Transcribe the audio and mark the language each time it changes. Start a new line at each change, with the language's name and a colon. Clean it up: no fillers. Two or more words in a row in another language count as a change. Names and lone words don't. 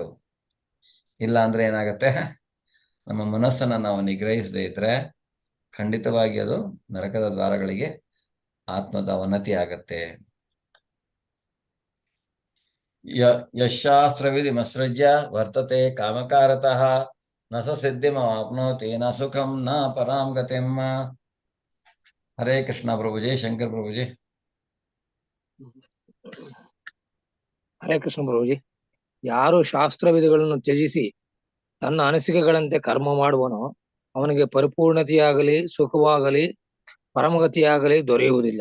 Kannada: ಇಲ್ಲ ಅಂದ್ರೆ ಏನಾಗತ್ತೆ, ನಮ್ಮ ಮನಸ್ಸನ್ನ ನಾವು ನಿಗ್ರಹಿಸದೇ ಇದ್ರೆ ಖಂಡಿತವಾಗಿ ಅದು ನರಕದ ದ್ವಾರಗಳಿಗೆ ಆತ್ಮದ ಅವನತಿ ಆಗತ್ತೆ.
Sanskrit: ಯಶಾಸ್ತ್ರವಿಧಿ ಮಸೃಜ್ಯ ವರ್ತತೆ ಕಾಮಕಾರತಃ ನ ಸ ಸಿದ್ಧಿಮಾಪ್ನೋತಿ ನ ಸುಖಂ ನ ಪರಾಂ ಗತಿಂ.
Kannada: ಹರೇ ಕೃಷ್ಣ ಪ್ರಭುಜಿ. ಶಂಕರ್ ಪ್ರಭುಜಿ. ಹರೇ ಕೃಷ್ಣ ಪ್ರಭುಜಿ. ಯಾರು ಶಾಸ್ತ್ರವಿಧಿಗಳನ್ನು ತ್ಯಜಿಸಿ ತನ್ನ ಅನಿಸಿಕೆಗಳಂತೆ ಕರ್ಮ ಮಾಡುವನೋ ಅವನಿಗೆ ಪರಿಪೂರ್ಣತೆಯಾಗಲಿ ಸುಖವಾಗಲಿ ಪರಮಗತಿಯಾಗಲಿ ದೊರೆಯುವುದಿಲ್ಲ.